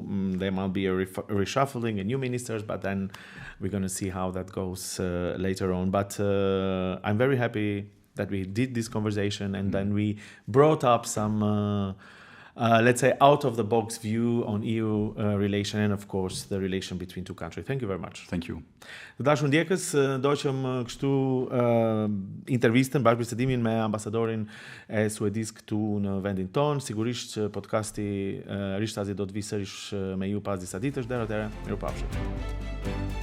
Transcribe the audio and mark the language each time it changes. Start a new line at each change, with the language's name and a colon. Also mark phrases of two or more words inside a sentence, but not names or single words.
English: There might be a reshuffling and new ministers, but then we're going to see how that goes later on. But I'm very happy that we did this conversation, and then we brought up some, let's say, out-of-the-box view on EU relation and, of course, the relation between two countries. Thank you very much. Thank you.
Albanian: Të dashur ndjekës, do qëm kështu intervistën, bashkëbisedimi me ambasadorin e Suedisë këtu në vendin tonë. Sigurisht që podcasti RISHTAZI do të vi sërish me ju pas disa ditësh. Deri atëherë, mirupafshim.